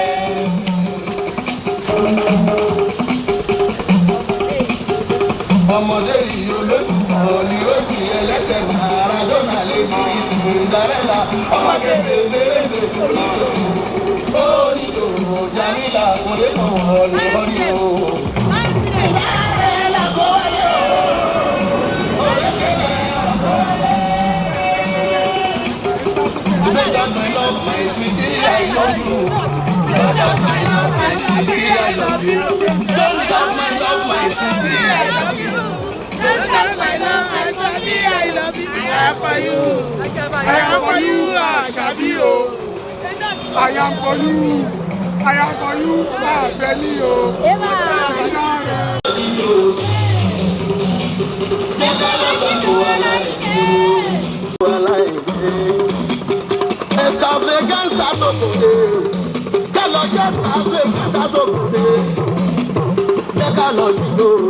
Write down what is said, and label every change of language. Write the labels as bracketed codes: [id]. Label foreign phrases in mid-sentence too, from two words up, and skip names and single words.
[yo] Ọmọdé yìí olójúkọ̀ ni ó sì ẹlẹ́sẹ̀ Maradona lè ní Cinderella. Ọmọdé bèbèrèbè tó ní tòun ó ní tòun Jamila kò lè mọ̀ ọ́ lè wọ́n ní o. Cinderella kó wálé o. Òrékè lẹ́wà kó wálé. [en] Don't doubt my love, my sweetie, I love you. Don't doubt my love, my sweetie, I love you. Don't doubt my love, my sweetie, I love you. Don't doubt my love, my sweetie, I love you. I am for you. I am for you, Asabi o. I am for you. I am for you, Abeli o. [yo] Extravaganza tó kòdé, jẹ́ lọ jẹ́ extravaganza tó kòdé, jẹ́ ká lọ jíjó.